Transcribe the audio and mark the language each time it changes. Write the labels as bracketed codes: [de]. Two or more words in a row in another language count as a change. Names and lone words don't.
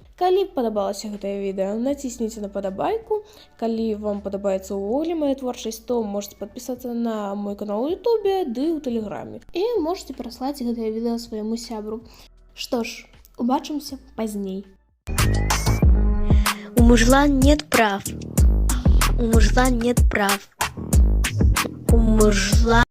[be] Калі падабалася гэтае відэа, націсніце на падабайку. Калі вам падабаецца ўвогуле мая творчасць, то можете падпісацца на мой канал у Ютубе ды ў Тэлеграме. І можете праслаць гэтае відэа свайму сябру. Што ж, убачымся пазней. [ru] У мужлан нет прав. У мужлан нет прав. У мужлан...